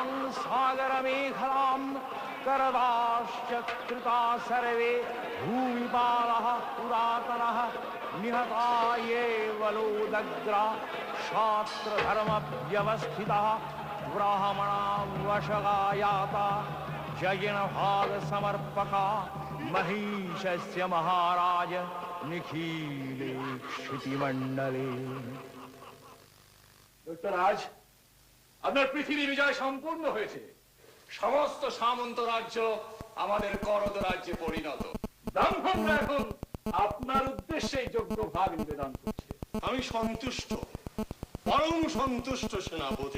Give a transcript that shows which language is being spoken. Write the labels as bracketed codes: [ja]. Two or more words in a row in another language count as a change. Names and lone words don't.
[sa] सागरमेखलां करदाश्च कृता सर्वे भूमिपालः पुरातनः निहता ये वलोदग्रा शास्त्रधर्मव्यवस्थितः ब्राह्मणा वशगायाता जयिनभागसमर्पका महिषस्य महाराज निखिले क्षितिमण्डले। [bn] যুক্তরাজ, আপনার পৃথিবী বিজয় সম্পূর্ণ হয়েছে। সমস্ত সামন্ত রাজ্য আমাদের করদ রাজ্যে পরিণত। ব্রাহ্মণরা এখন আপনার উদ্দেশ্যে যোগ্য ভাগ নিবেদন করছে। আমি সন্তুষ্ট, পরম সন্তুষ্ট সেনাপতি।